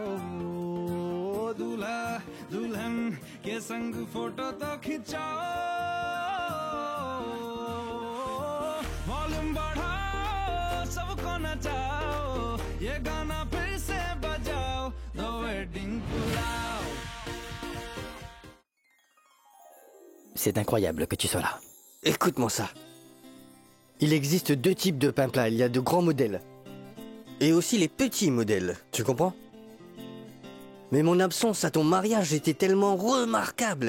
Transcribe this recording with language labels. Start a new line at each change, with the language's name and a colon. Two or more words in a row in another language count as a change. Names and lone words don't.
Hindi: दूल्हा दुल्हन के संग फोटो तो खिंचाओ वॉल्यूम बढ़ाओ सबको नचाओ ये गाना फिर से बजाओ द वेडिंग पुलाव
French: C'est incroyable que tu sois là. Écoute-moi ça. Il existe deux types de pain plat. Il y a de grands modèles. Et aussi les petits modèles. Tu comprends? Mais mon absence à ton mariage était tellement remarquable.